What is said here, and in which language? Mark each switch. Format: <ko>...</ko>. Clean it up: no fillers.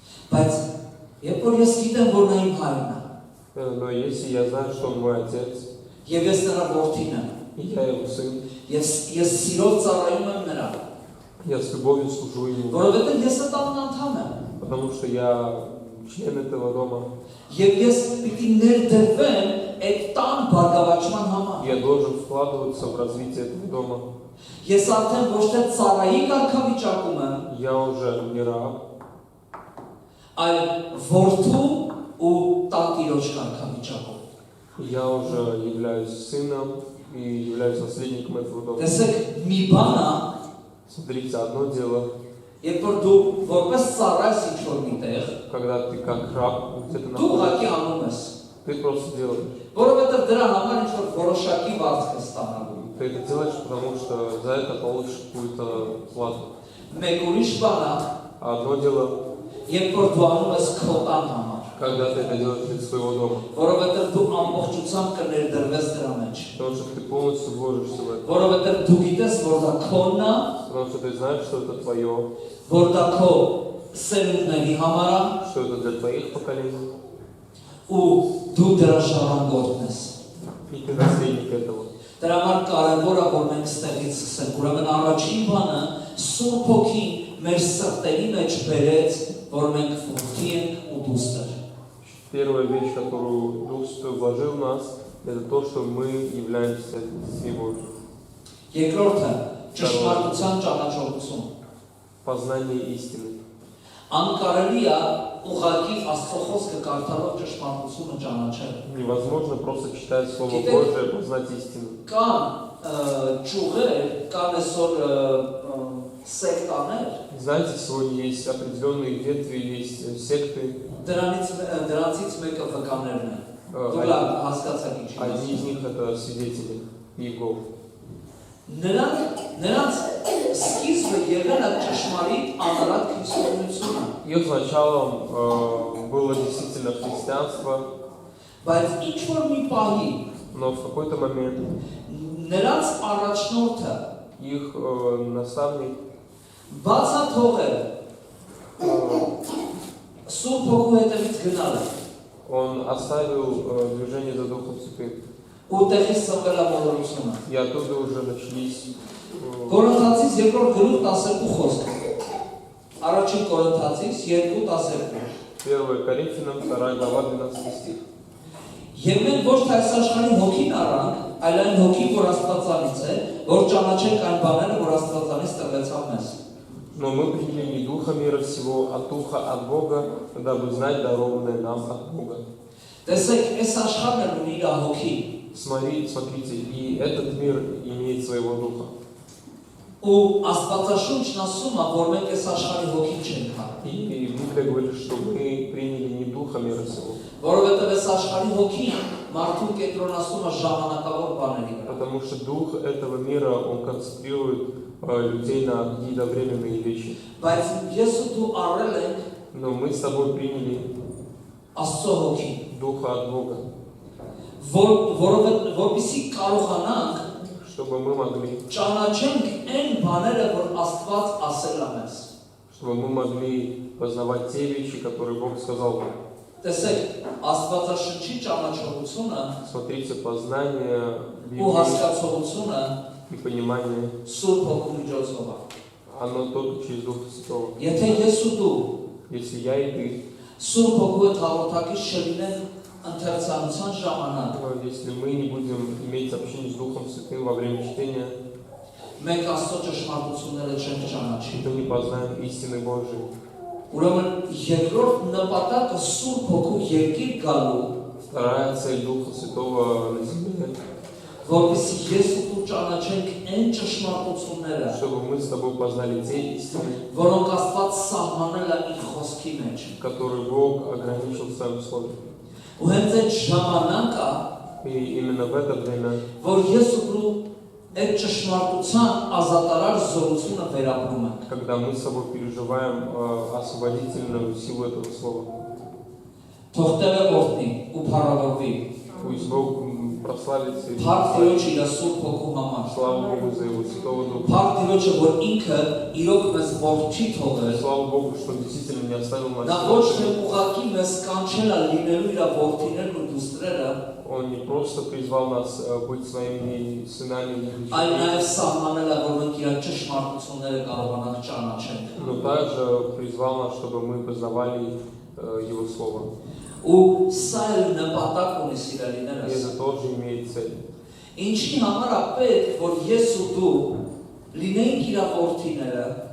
<hy>Բայց երբ որ ես գիտեմ, որ նա իմ հայրն է,</hy> <ru>Но если я знаю, что Он мой Отец,</ru> <hy>եւ ես նրա որդին եմ,</hy> <ru>и я Его сын,</ru> <hy>ես սիրով ծառայում եմ նրան,</hy> <ru>я с любовью служу Ему,</ru> <hy>որովհետև ես տանն անդամ եմ,</hy> <ru>потому что я член этого дома,</ru> <hy>եւ ես պիտի ներդրվեմ այդ տան բարգավաճման համար։</hy> <ru>я должен вкладываться в развитие этого дома.</ru> <hy>Ես արդեն ոչ թե ծառայի կարգավիճակում եմ,</hy> <ru>Я уже не раб,</ru> <hy>այլ որդու ու տանտիրոջ կարգավիճակում։</hy> <ru>я уже являюсь сыном и являюсь наследником этого дома.</ru> <hy>Տեսեք, մի բան է,</hy> <ru>Смотрите, одно дело,</ru> <hy>երբ որ դու որպես ծառայես ինչ-որ միտեղ,</hy> <ru>когда ты как раб где-то</ru> <hy>դու</hy> <ru>находишься,</ru> <hy>ուղղակի անում ես,</hy> <ru>ты просто делаешь.</ru> <hy>որովհետև դրա համար ինչ-որ որոշակի վարձ ես ստանալու։</hy> <ru>Ты это делаешь, потому что за это получишь какую-то плату.</ru> <hy>Մեկ ուրիշ բան է,</hy> <ru>А одно дело,</ru> <hy>երբ որ դու անում ես քո տան համար,</hy> <ru>когда ты это делаешь для своего дома,</ru> <hy>որովհետև դու ամբողջությամբ կներդրվես дրա մեջ,</hy> <ru>потому что ты полностью вложишься в это,</ru> <hy>որովհետև դու գիտես, որ դա քոնն է,</hy> <ru>потому что ты знаешь, что это твое,</ru> <hy>որ դա քո սերունդների համար է,</hy> <ru>что это для твоих поколений,</ru> <hy>ու դու դրա ժառանգորդն ես։</hy> <ru>и ты наследник этого.</ru> <hy>Դրա համար կարևոր է, որ մենք ստեղից սկսենք։ Ուրեմն առաջին бանը Սուրբ Հոգին մեր սրտերի մեջ բերեց, որ մենք որդի ենք ու դուստր։</hy> <ru>Первая вещь, которую Дух Святой вложил в нас, это то, что мы являемся детьми Божьими.</ru> <hy>Երկրորդը ճշմարտության ճանաչողություն։</hy> <ru>Познание истины.</ru> <hy>Անկարելի է ուղղակի Աստծո խոսքը կարդալով ճշմարտությունը ճանաչել։</hy> <ru>Невозможно просто читать Слово Китай- Божие, познать истину.</ru> <hy>Կան ճյուղեր, կան այսօր սեկտաներ,</hy> <ru>Знаете, сегодня есть определенные ветви, есть секты.</ru> <hy>դրանցից մեկը վկաներն են։ Դուք լավ հասկացաք ինչ եմ</hy> <ru>Одни из</ru> <hy>ասում։</hy> <ru>них это свидетели Иегов.</ru> <hy>Նրանց սկիզբը եղել է ճշմարիտ անարատ քրիստոնեությունը,</hy> <ru>Их началом было действительно христианство,</ru> <hy>բայց ինչ որ մի պահի</hy> <ru>но в какой-то момент</ru> <hy>նրանց առաջնորդը</hy> <ru>их наставник</ru> <hy>բացաթողել Սուրբ Հոգու հետևից գնալ</hy> <ru>он оставил движение за Духом Святым.</ru> <hy>ու տեղից ծնվել է մոլորությունը։</hy> <ru>И оттуда уже начались</ru> <hy>Կորինթացիս 2-րդ գլուխ 12 խոսքը։ Առաջին Կորինթացիս 2:12։</hy> <ru>1 Коринфянам 2 глава 12 стих.</ru> <hy>Եվ մենք ոչ թե այս աշխարհի հոգին առանք, այլ այն հոգին, որ Աստվածանից է, որ ճանաչենք այն բաները, որ Աստվածանից տրվեցավ մեզ։</hy> <ru>Но мы приняли не духа мира всего, а духа от Бога, дабы знать дарованное нам от Бога.</ru> <hy>Տեսեք, այս աշխարհն էլ ունի իր հոգի։</hy> <ru>Смотрите, и этот мир имеет своего духа.</ru> <hy>Ու Աստվածաշունչն ասում է, որ մենք այս աշխարհի հոգին չենք հա։</hy> <ru>И Библия говорит, что мы приняли не духа мира всего.</ru> <hy>Որովհետև այս աշխարհի հոգին մարդուն կենտրոնացնում է ժամանակավոր բաների վրա։</hy> <ru>Потому что дух этого мира, он концентрирует людей на какие-то временные вещи.</ru> <hy>Բայց ես ու դու առել ենք</hy> <ru>Но мы с тобой приняли</ru> <hy>Աստծո հոգին,</hy> <ru>духа от Бога,</ru> <hy>որովհետև կարողանանք</hy> <ru>чтобы мы могли,</ru> <hy>ճանաչենք այն բաները, որ Աստված ասել է մեզ։</hy> <ru>чтобы мы могли познавать те вещи, которые Бог сказал нам.</ru> <hy>Տեսեք, Աստվածաշնչի ճանաչողությունը</hy> <ru>Смотрите, познание</ru> <hy>ու</hy> <ru>Библии</ru> <hy>հասկացողությունը</hy> <ru>и понимание,</ru> <hy>Սուրբ Հոգու միջոցով է։</hy> <ru>оно только через Духа Святого.</ru> <hy>Եթե ես ու դու</hy> <ru>Если я и ты,</ru> <hy>Սուրբ Հոգու հետ հաղորդակից չլինենք ընթերցանության ժամանակ,</hy> <ru>если мы не будем иметь общение с Духом Святым во время чтения,</ru> <hy>մենք Աստծո ճշմարտությունները չենք ճանաչի։</hy> <ru>то не познаем истины Божией.</ru> <hy>Ուրեմն երկրորդ նպատակը Սուրբ Հոգու երկիր գալու</hy> <ru>Вторая цель Духа Святого на земле,</ru> <hy>որպեսզի ես ու դու ճանաչենք այն ճշմարտությունները,</hy> <ru>чтобы мы с тобой познали те истины,</ru> <hy>որոնք Աստված սահմանել է իր խոսքի մեջ։</hy> <ru>которые Бог ограничил в своем слове.</ru> <hy>Ու հենց այդ ժամանակը,</hy> <ru>И именно в это время,</ru> <hy>որ ես ու դու այդ ճշմարտության ազատարար զորությունը վերապրում ենք։</hy> <ru>когда мы с собой переживаем освободительную силу этого слова,</ru> <hy>Թող Տերը օրհնի ու փառավորվի։</hy> <ru>пусть Бог прославится и</ru> <hy>Փառք Տիրոջի իր Սուրբ Հոգու համար։</hy> <ru>слава Богу за Его Святого Духа.</ru> <hy>Փառք Տիրոջը, որ ինքը իրոք մեզ ողջ չի թողել։</hy> <ru>Слава Богу, что Он действительно не оставил</ru> <hy>Նա</hy> <ru>нас.</ru> <hy>ոչ թե ուղղակի մեզ կանչել է լինելու իր ողջիներն ու դուստրերը,</hy> <ru>Он не просто призвал нас быть своими сынами, и</ru> <hy>այլ</hy> <ru>дочерьми,</ru> <hy>նաև սահմանել է, որ մենք իր ճշմարտությունները կարողանանք ճանաչենք։</hy> <ru>но также призвал нас, чтобы мы познавали Его Слово.</ru> <hy>Ու սա էլ նպատակ ունի</hy> <ru>И</ru> <hy>սիրելիներս։</hy> <ru>это тоже имеет цель.</ru> <hy>Ինչի համար է պետք, որ ես ու դու լինենք իր ողջիները,</hy>